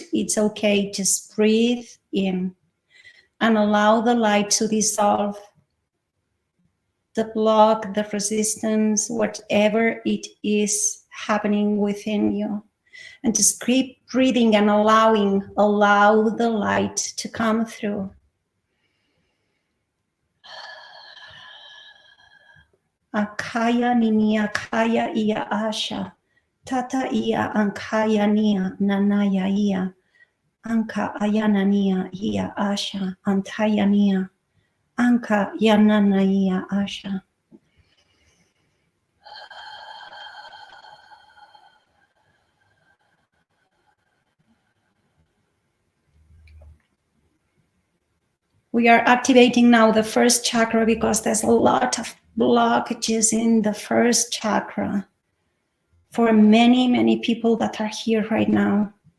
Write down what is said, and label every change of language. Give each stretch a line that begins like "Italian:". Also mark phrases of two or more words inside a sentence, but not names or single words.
English: It's okay, just breathe in and allow the light to dissolve the block, the resistance, whatever it is happening within you. And just keep breathing and allow the light to come through. Akaya ninia kaya ia asha. Tata ia ankaya nia nanaya ia. Anka ayanania ia asha. Antayania. Anka yanana ia asha. We are activating now the first chakra because there's a lot of blockages in the first chakra for many, many people that are here right now.